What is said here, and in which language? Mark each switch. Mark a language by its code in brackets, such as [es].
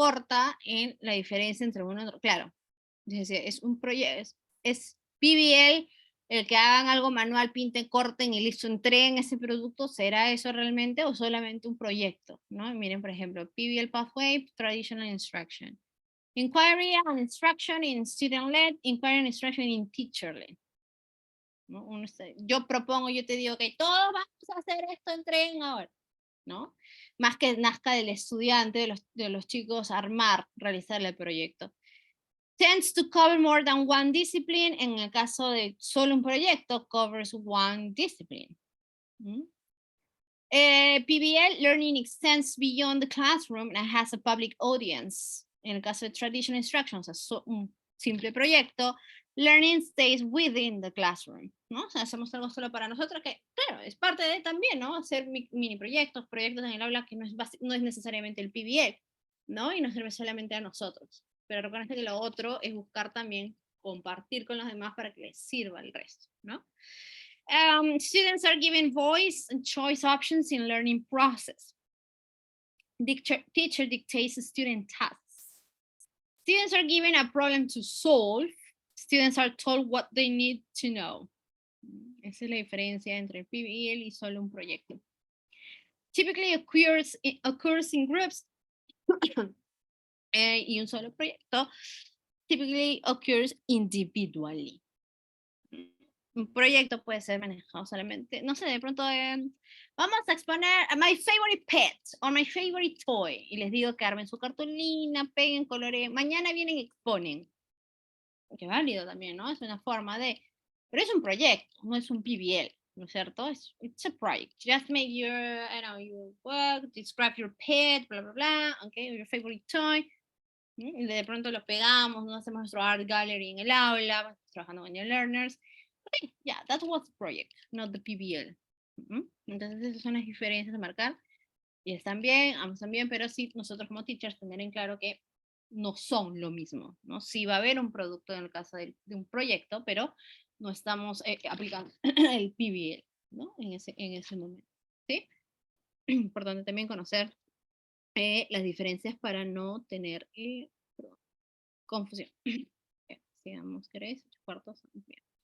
[es] Corta en la diferencia entre uno y otro. Claro, es un proyecto, es PBL, el que hagan algo manual, pinten, corten y listo, entreguen ese producto. ¿Será eso realmente o solamente un proyecto? ¿No? Miren, por ejemplo, [en] PBL Pathway, Traditional Instruction. Inquiry and Instruction in Student-Led, Inquiry and Instruction in Teacher-Led. [es] ¿No? Yo propongo, yo te digo que todos vamos a hacer esto, entreguen ahora. ¿No? Más que nazca del estudiante, de los chicos, realizar el proyecto. [en] Tends to cover more than one discipline. [es] En el caso de solo un proyecto, [en] covers one discipline. PBL, learning extends beyond the classroom and has a public audience. [es] En el caso de traditional instruction, o sea, un simple proyecto, [en] learning stays within the classroom, [es] ¿no? O sea, hacemos algo solo para nosotros, que claro, es parte de también, ¿no? Hacer mini proyectos en el aula, que no es necesariamente el PBL, ¿no? Y no sirve solamente a nosotros. Pero reconoce que lo otro es buscar también compartir con los demás para que les sirva al resto, ¿no? [en] Students are given voice and choice options in learning process. Teacher dictates student tasks. Students are given a problem to solve. Students are told what they need to know. [es] Esa es la diferencia entre el PBL y solo un proyecto. [en] Typically occurs in groups [es] y un solo proyecto [en] typically occurs individually. [es] Un proyecto puede ser manejado solamente, no sé, de pronto vamos a exponer [en] my favorite pet [es] o [en] my favorite toy, [es] y les digo que armen su cartulina, peguen, coloreen, mañana vienen y exponen. Que válido también, ¿no? Es una forma de, pero es un proyecto, no es un PBL, ¿no es cierto? [en] It's a project. Just make your work, describe your pet, bla, bla, bla, okay, your favorite toy. [es] Y de pronto lo pegamos, no hacemos nuestro [en] art gallery [es] en el aula, trabajando con [en] your learners. Okay, yeah, that was the project, not the PBL. [es] Entonces esas son las diferencias a marcar. Y están bien, ambos están bien, pero sí nosotros como teachers tener en claro que no son lo mismo, ¿no? Sí va a haber un producto en el caso de un proyecto, pero no estamos aplicando el PBL, ¿no? En ese momento, ¿sí? Importante también conocer las diferencias para no tener confusión. Sigamos, ¿queréis? 8/4, bien.